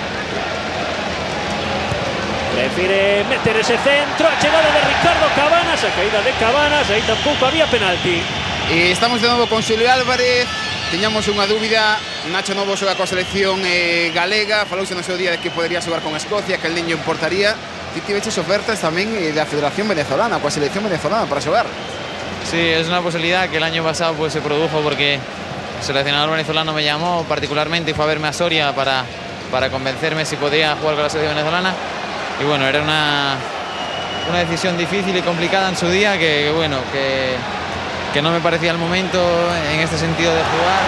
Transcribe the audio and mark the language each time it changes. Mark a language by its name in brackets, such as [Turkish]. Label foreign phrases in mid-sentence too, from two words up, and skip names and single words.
[Galician] Prefiere meter ese centro, a chegada de Ricardo Cabanas, a caída de Cabanas, aí tampouco había penalti. E estamos de novo con Xulio Álvarez. Tiñamos unha dúbida, Nacho Novo xoga coa selección galega, falouse no seu día de que podería xogar con Escocia, que el niño importaría. Ti tiveches ofertas tamén da Federación Venezolana, coa selección venezolana para xogar. [Spanish] Sí, es una posibilidad que el año pasado pues se produjo porque el seleccionador venezolano me llamó particularmente y fue a verme a Soria para convencerme si podía jugar con la selección venezolana. Y bueno, era una decisión difícil y complicada en su día que no me parecía el momento en este sentido de jugar.